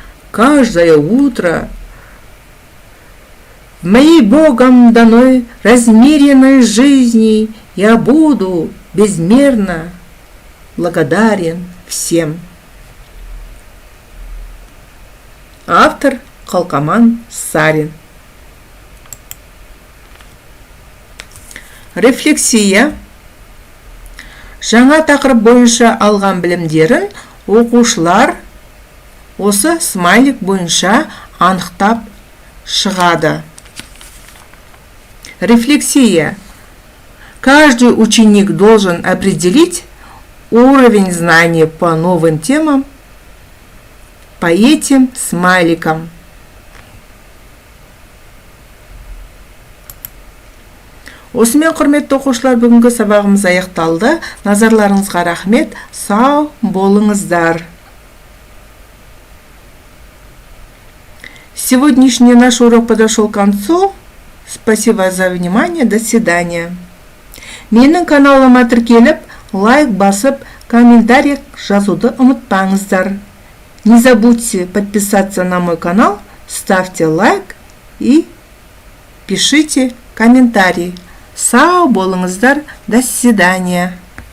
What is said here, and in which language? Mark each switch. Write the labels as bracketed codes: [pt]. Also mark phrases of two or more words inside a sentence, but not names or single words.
[ru] Каждое утро В моей Богом данной размеренной жизни я буду безмерно благодарен всем. [kk] Автор Қалқаман Сарин. Рефлексия. Жаңа тақырып бойынша алған білімдерін оқушылар осы смайлик бойынша анықтап шығады. Рефлексия. [ru] Каждый ученик должен определить уровень знаний по новым темам по этим смайликам. [kk] Осымен құрметті оқушылар, бүгінгі сабағымыз аяқталды. Назарларыңызға рахмет. Сау болыңыздар. [ru] Сегодняшний наш урок подошел к концу. Спасибо за внимание. До свидания. [kk] Менің каналыма тіркеліп, лайк басып, комментарий жазуды ұмытпаңыздар. [ru] Не забудьте подписаться на мой канал, ставьте лайк и пишите комментарий. [kk] Сау болыңыздар. [ru] До свидания.